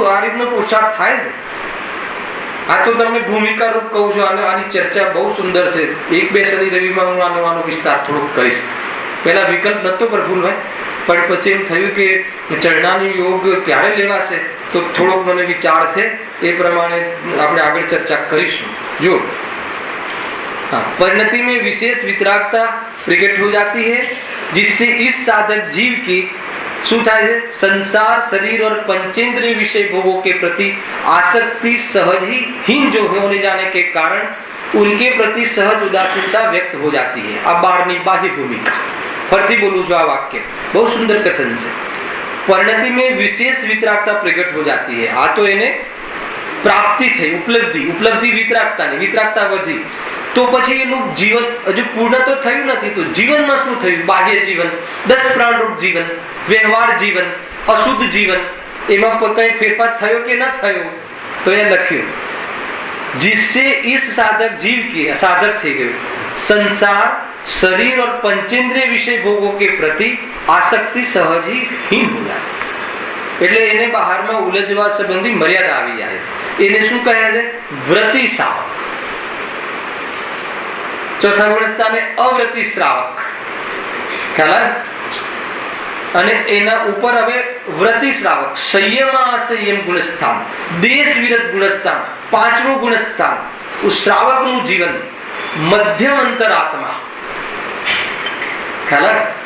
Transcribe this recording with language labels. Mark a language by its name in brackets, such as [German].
[Gujarati] આ રીતનો પુરુષાર્થ થાય છે. આ તો તમને ભૂમિકા રૂપ કહું છું. આની ચર્ચા બહુ સુંદર છે. 1-2 શનિ રવિમાં હું આનો વિસ્તાર થોડોક કહીશ. પેલા વિકલ્પ નતો પ્રફુલભાઈ, પણ પછી એમ થયું કે ચરણાનો યોગ ક્યારે લેવાશે, તો થોડોક મને વિચાર છે. એ પ્રમાણે આપણે આગળ ચર્ચા કરીશું. [Hindi] જો परिणति में विशेष वितरागता प्रकट हो जाती है, जिससे इस साधक जीव की [Gujarati] શું થાય છે? [Hindi] संसार शरीर और पंचेंद्रिय विषय भोगों के प्रति आसक्ति सहज ही हीन जो होने जाने के कारण उनके प्रति सहज उदासीनता व्यक्त हो जाती है. [Gujarati] આ 12ની બાહ્ય ભૂમિકા. ફરીથી બોલું છું, આ વાક્ય બહુ સુંદર કથન છે. [Hindi] परिणति में विशेष वितरागता प्रकट हो जाती है. [Gujarati] આ તો એને પ્રાપ્તિ થઈ, ઉપલબ્ધિ વિતરાગતાની, વિતરાગતા વધી. તો પછી એનું જીવન હજુ પૂર્ણ તો થયું નથી. તો જીવનમાં શું થયું? બાહ્ય જીવન, 10 પ્રાણરૂપ જીવન, વ્યવહાર જીવન, અશુદ્ધ જીવન, એમાં કઈ ફેરફાર થયો કે ન થયો? તો એ લખ્યું, [Hindi] जिससे इस साधक जीव की, साधक [Gujarati] થઈ ગયું, [Hindi] संसार शरीर और पंचेंद्रिय विषय भोगों के प्रति आसक्ति सहज ही हीन हो जाए. [Gujarati] એટલે એને બહારમાં ઉલझવા સંબંધી મર્યાદા આવી જાય છે. એને શું કહે છે? વ્રતિ શ્રાવક. ચોથા ગુણસ્થાને અવ્રતિ શ્રાવક. ખ્યાલ? અને એના ઉપર હવે વ્રતિ શ્રાવક, સંયમ અસંયમ ગુણસ્થાન, દેશ વિરત ગુણસ્થાન, 5મું ગુણસ્થાન, શ્રાવકનું જીવન, મધ્યમ અંતરાત્મા. ખ્યાલ?